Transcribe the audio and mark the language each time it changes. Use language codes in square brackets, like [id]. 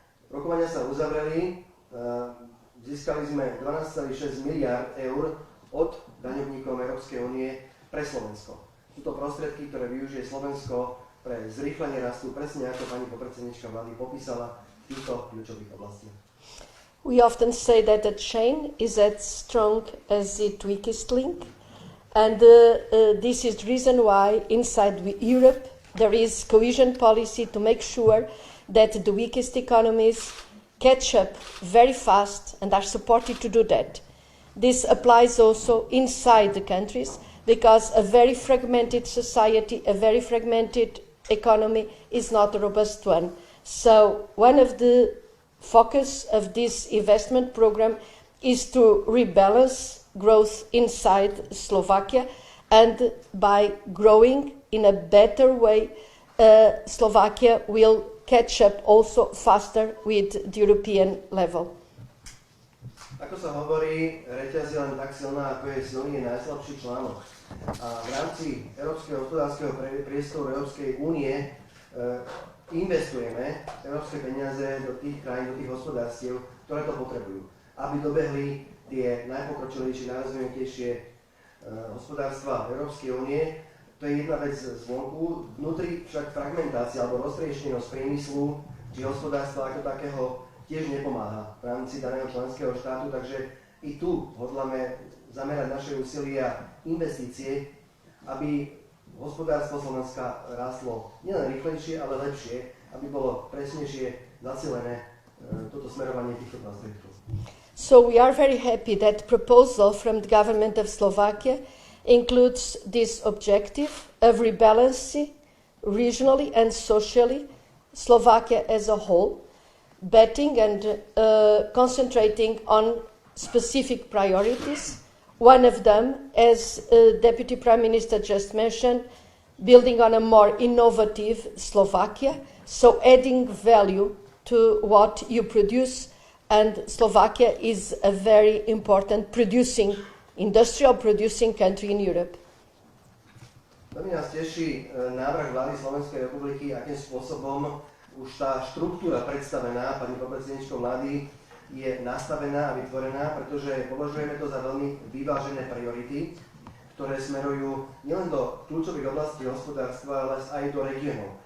[sk] Rokovania sa uzavreli, získali sme 12,6 miliárd eur od daňovníkov Európskej únie pre Slovensko. Sú to prostriedky, ktoré využije Slovensko pre zrýchlenie rastu, presne ako pani podpredsednička vlády popísala v týchto kľúčových oblastiach. [en] We often say that a chain is as strong as its weakest link, and this is the reason why inside Europe there is cohesion policy to make sure that the weakest economies catch up very fast and are supported to do that. This applies also inside the countries, because a very fragmented society, a very fragmented economy is not a robust one. So one of the focus of this investment program is to rebalance growth inside Slovakia, and by growing in a better way, Slovakia will catch up also faster with the European level. [sk] Ako sa hovorí, reťaz je len tak silná, ako je silný najslabší článok. A v rámci Európskeho hospodárskeho priestoru Európskej únie investujeme európske peniaze do tých krajín, do tých hospodárstiev, ktoré to potrebujú, aby dobehli tie najpokročilejšie, najrozvinutejšie hospodárstva Európskej únie. To je jedna vec zvonku. Vnútri však fragmentácia alebo roztrieštenosť priemyslu či hospodárstva ako takého tiež nepomáha v rámci daného členského štátu, takže i tu hodláme zamerať naše úsilia investície, aby hospodárstvo Slovenska rástlo nielen rýchlejšie, ale lepšie, aby bolo presnejšie zacielené toto smerovanie týchto prostriedkov. [en] So we are very happy that proposal from the government of Slovakia includes this objective of rebalancing regionally and socially Slovakia as a whole, betting and concentrating on specific priorities. One of them, as Deputy Prime Minister just mentioned, building on a more innovative Slovakia, so adding value to what you produce, and Slovakia is a very important industrial producing country in Europe. [sk] Veľmi nás teší návrh vlády Slovenskej republiky, akým spôsobom už tá štruktúra predstavená pani podpredsedničkou vlády je nastavená a vytvorená, pretože považujeme to za veľmi vyvážené priority, ktoré smerujú nielen do kľúčových oblastí hospodárstva, ale aj do regiónov.